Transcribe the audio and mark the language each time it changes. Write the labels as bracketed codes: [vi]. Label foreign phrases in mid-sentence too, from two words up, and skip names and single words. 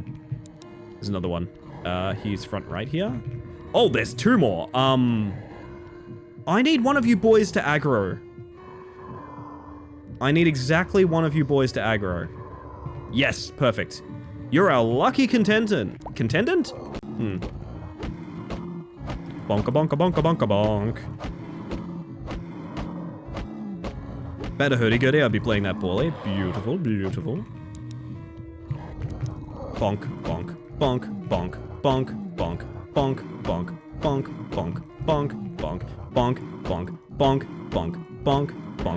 [en] There's another one. He's front right here. Oh, there's two more. I need one of you boys to aggro. I need exactly one of you boys to aggro. Yes, perfect. You're a lucky contendant. Contendant? Bonka bonka bonka bonka bonk. Better hoodie goody, I'll be playing that poorly. Beautiful, beautiful. Bonk, bonk, bonk, bonk, bonk, bonk, bonk, bonk, bonk, bonk, bonk, bonk, bonk, bonk, bonk, bonk, bonk, bonk.